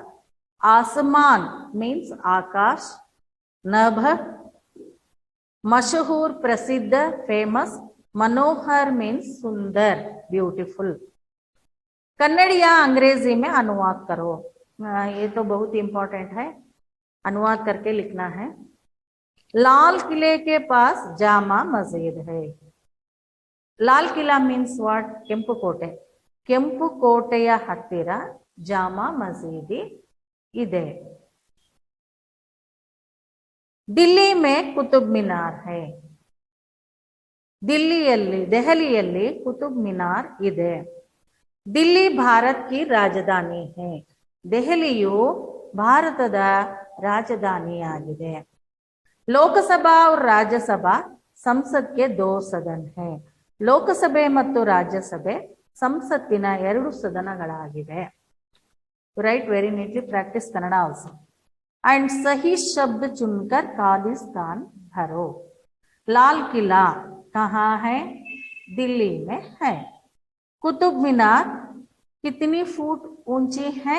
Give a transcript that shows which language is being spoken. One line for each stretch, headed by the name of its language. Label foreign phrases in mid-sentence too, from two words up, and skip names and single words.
Hindi: आसमान मीन्स आकाश, नभ, मशहूर प्रसिद्ध फेमस, मनोहर मीन्स सुंदर ब्यूटीफुल। कन्नड़ या अंग्रेजी में अनुवाद करो। ये तो बहुत इंपॉर्टेंट है, अनुवाद करके लिखना है। लाल किले के पास जामा मस्जिद है। लाल किला
English: means what?
Kannada: ಕೆಂಪು ಕೋಟೆ। ಕೆಂಪು ಕೋಟೆಯ ಹತ್ತಿರ ಜಾಮಾ ಮಸೀದಿ ಇದೆ।
Hindi: दिल्ली में कुतुब मीनार है।
Kannada: ದೆಹಲಿಯಲ್ಲಿ ಕುತುಬ್ ಮಿನಾರ್ ಇದೆ।
Hindi: दिल्ली भारत की राजधानी है।
Kannada: ದೆಹಲಿಯು ಭಾರತದ ರಾಜಧಾನಿಯಾಗಿದೆ।
Hindi: ಲೋಕಸಭಾ और राज्यसभा संसद के 2 सदन है।
Kannada: ಲೋಕಸಭೆ ಮತ್ತು ರಾಜ್ಯಸಭೆ ಸಂಸತ್ತಿನ 2 ಸದನಗಳಾಗಿವೆ।
English: Write very neatly, practice Kannada also.
Hindi: एंड सही शब्द चुनकर खाली स्थान भरो। लाल किला कहाँ है? दिल्ली में है। कुतुब मीनार कितनी फुट ऊंची है?